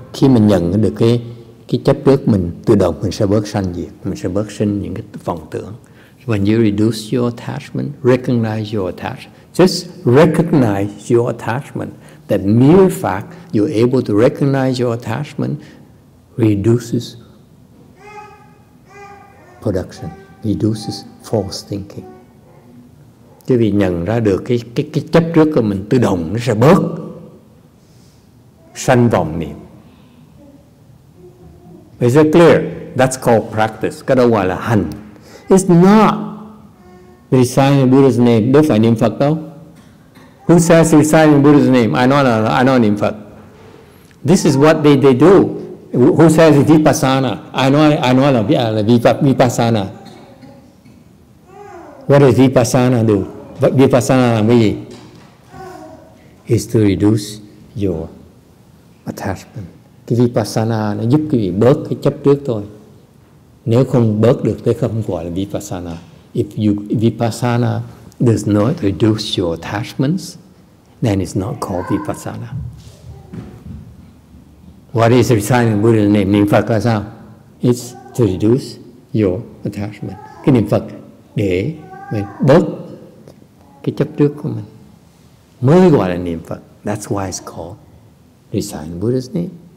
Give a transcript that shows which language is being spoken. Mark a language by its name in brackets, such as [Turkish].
[Vietnamese] Khi mình nhận được cái chấp trước mình, tự động mình sẽ bớt sanh diệt, mình sẽ bớt sinh những cái vọng tưởng, [English] When you reduce your attachment, recognize your attachment. Just recognize your attachment. That mere fact you're able to recognize your attachment reduces production, reduces false thinking. [Vietnamese] Quý vị nhận ra được cái chấp trước của mình tự động nó sẽ bớt, sanh vọng niệm. [English] Is it clear? That's called practice. [Vietnamese] Cái đó gọi là hành. [English] It's not reciting Buddha's name. [Vietnamese] Đâu phải niệm Phật đâu. [English] Who says reciting Buddha's name? I know niệm Phật. This is what they do. Who says it's vipassana? I know là vipassana. What does vipassana do? [Vietnamese] Vipassana làm cái gì? [English] Is to reduce your attachment. [Vietnamese] Cái vipassana nó giúp quý vị bớt cái chấp trước thôi. Nếu không bớt được thì không gọi là vipassana. [English] If vipassana does not reduce your attachments, then it's not called vipassana. What is reciting Buddha's name? [Vietnamese] Niệm Phật là sao? [English] It's to reduce your attachment. [Vietnamese] Cái niệm Phật để mình bớt cái chấp trước của mình mới gọi là niệm Phật. [English] That's why it's called reciting Buddha's name.